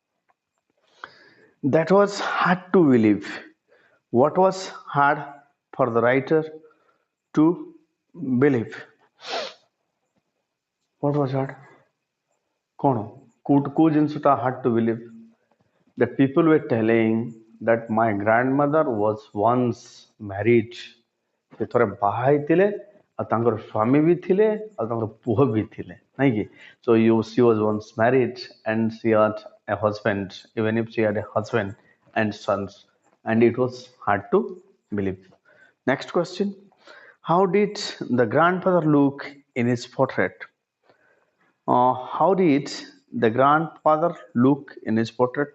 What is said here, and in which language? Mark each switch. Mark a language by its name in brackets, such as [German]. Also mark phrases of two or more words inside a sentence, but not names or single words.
[English] That was hard to believe. What was hard for the writer to believe? What was hard? Could jinsuta hard to believe? That people were telling that my grandmother was once married. [Odia] ସେ ଥରେ ବାହା ହେଇଥିଲେ ଆଉ ତାଙ୍କର ସ୍ୱାମୀ ବି ଥିଲେ ଆଉ ତାଙ୍କର ପୁଅ ବି ଥିଲେ ନାଇଁ କି [English] so she was once married and she had a husband, even if she had a husband and sons, and it was hard to believe. Next question. How did the grandfather look in his portrait? How did the grandfather look in his portrait?